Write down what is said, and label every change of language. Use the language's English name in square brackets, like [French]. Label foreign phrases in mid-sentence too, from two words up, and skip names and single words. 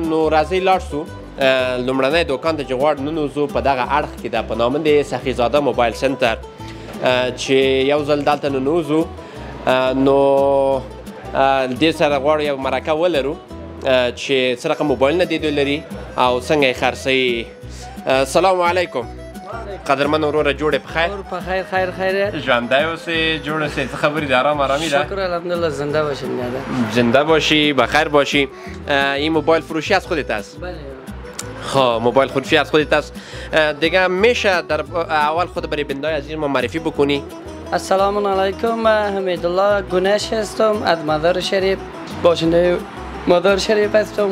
[Pashto] نو راځئ لاړ سو لومړنی دوکان ته چې غواړو ننوځو په دغه اړخ کې ده، په نامه د سخیزاده موبایل سنټر چې یو ځل دلته ننوځو نو دې سره غواړو یو مرکه ولرو چې څه رقم موبایلونه دې دوی لري او څنګه یې خرڅوي. [Arabic] السلام علیکم [Pashto] قدرمن وروره، جوړ یې په خیر؟ په خیر خیر خیر. ژوندی اوسې، جوړ اوسې، څه خبرې دي؟ آرام آرامي ده؟ شکر الحمدلله. [Persian] زنده باشین. زنده باشی، بخیر باشی. این موبایل فروشی از خودت است؟ بله. خب موبایل فروشی از خودت است. دیگه میشه در اول خود برای بندای عزیز ما معرفی بکنی؟ [Arabic] السلام علیکم، [Persian] من حمیدالله گنش هستم از مزار شریف، باشنده مزار شریف هستم.